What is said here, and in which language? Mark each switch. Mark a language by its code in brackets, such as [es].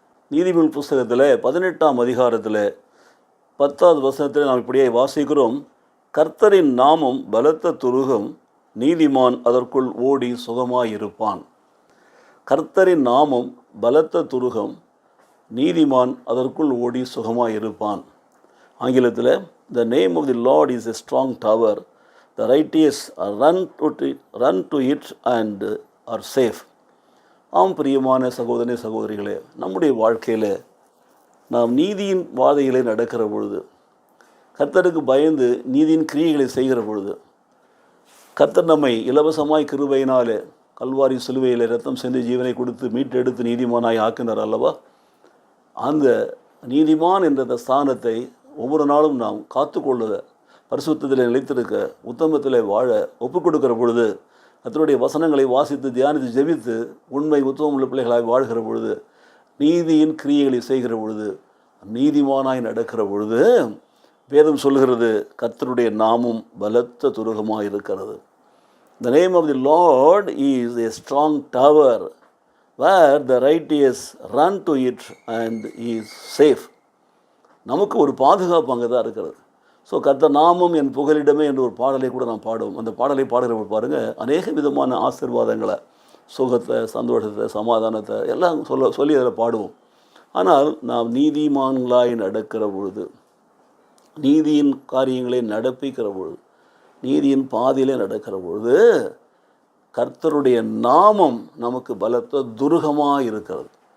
[ta] நீதிமொழி புஸ்தகத்தில் 18ஆம் அதிகாரத்தில் 10வது வசனத்தில் நாம் இப்படியே வாசிக்கிறோம். கர்த்தரின் நாமம் பலத்த துருகம், நீதிமான் அதற்குள் ஓடி சுகமாயிருப்பான். கர்த்தரின் நாமம் பலத்த துருகம், நீதிமான் அதற்குள் ஓடி சுகமாயிருப்பான். ஆங்கிலத்தில் [en] the name of the Lord is a strong tower, the righteous run to it and are safe. [ta] ஆம் பிரியமான சகோதரனே சகோதரிகளே, நம்முடைய வாழ்க்கையில் நாம் நீதியின் பாதையிலே நடக்கிற பொழுது, கர்த்தருக்கு பயந்து நீதியின் கிரியைகளை செய்கிற பொழுது, கர்த்தர் நம்மை இலவசமாய் கிருபையினாலே கல்வாரி சிலுவையில் இரத்தம் சிந்தி ஜீவனை கொடுத்து மீட்டெடுத்து நீதிமானாய் ஆக்கினார் அல்லவா? அந்த நீதிமான் என்ற ஸ்தானத்தை ஒவ்வொரு நாளும் நாம் காத்துக்கொள்ள, பரிசுத்தத்தில் நிலைத்திருக்க, உத்தமத்தில் வாழ ஒப்புக் கொடுக்கிற பொழுது, கர்த்தருடைய வசனங்களை வாசித்து தியானித்து ஜெபித்து உண்மை உத்தமம் உள்ள பிள்ளைகளாய் வாழ்கிற பொழுது, நீதியின் கிரியைகளை செய்கிற பொழுது, நீதிமானாய் நடக்கிற பொழுது, வேதம் சொல்கிறது கர்த்தருடைய நாமம் பலத்த துருகமாக இருக்கிறது. [en] The name of the Lord is a strong tower where the righteous run to it and is safe. [ta] நமக்கு ஒரு பாதுகாப்பு அங்கே தான் இருக்கிறது. ஸோ கர்த்தர் நாமம் என் புகலிடமே என்று ஒரு பாடலை கூட நாம் பாடுவோம். அந்த பாடலை பாடுகிறவங்க பாருங்கள், அநேக விதமான ஆசீர்வாதங்களை, சுகத்தை, சந்தோஷத்தை, சமாதானத்தை எல்லாம் சொல்லி அதில் பாடுவோம். ஆனால் நாம் நீதிமான்களாய் நடக்கிற பொழுது, நீதியின் காரியங்களை நடப்பிக்கிற பொழுது, நீதியின் பாதையிலே நடக்கிற பொழுது, கர்த்தருடைய நாமம் நமக்கு பலத்த துருகமாக இருக்கிறது.